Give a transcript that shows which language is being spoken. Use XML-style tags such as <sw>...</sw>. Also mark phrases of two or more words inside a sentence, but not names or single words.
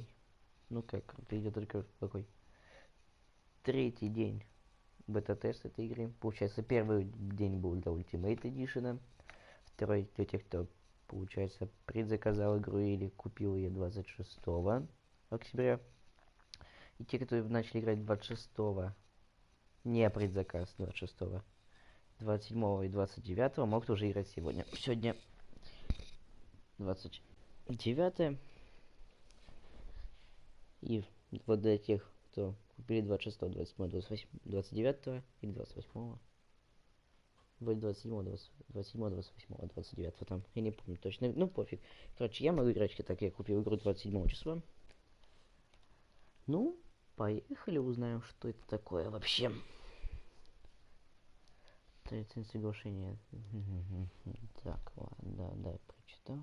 <ru>Ну как, крутой, я только такой. Третий день бета-тест этой игры. Получается, первый день был для Ultimate Edition. Второй для тех, кто, получается, предзаказал игру или купил ее 26 октября. И те, кто начали играть 26-го, не предзаказ 26-го, 27-го и 29-го, могут уже играть сегодня. Сегодня 29-е. И вот для тех, кто купили 26-го, 27-го, 28-го, 29-го или 28-го. Вроде 27-го, 27-го, 28-го, 29-го там. Я не помню точно. Ну пофиг. Короче, я могу играть, так я купил игру 27 числа. Ну, поехали, узнаем, что это такое вообще. Третье соглашение. Так, ладно, да, прочитал.</ru>